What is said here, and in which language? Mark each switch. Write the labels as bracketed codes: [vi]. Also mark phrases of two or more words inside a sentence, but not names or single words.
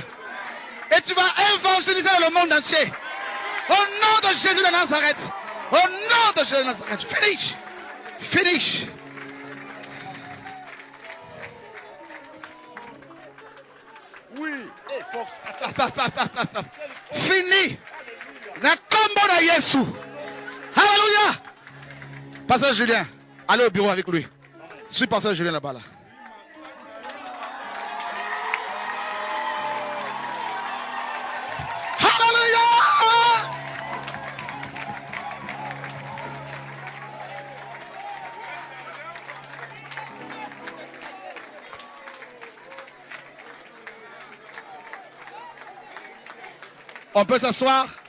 [fr] Et tu vas évangéliser le monde entier. Au nom de Jésus de Nazareth. Au nom de Jésus de Nazareth. [en] Finish. Finish. [fr] Oui. Et force. Fini. [ln] Na combo na Yesu. [fr] Alléluia. Pasteur Julien, allez au bureau avec lui. Je suis pasteur Julien là-bas là. Alléluia. On peut s'asseoir.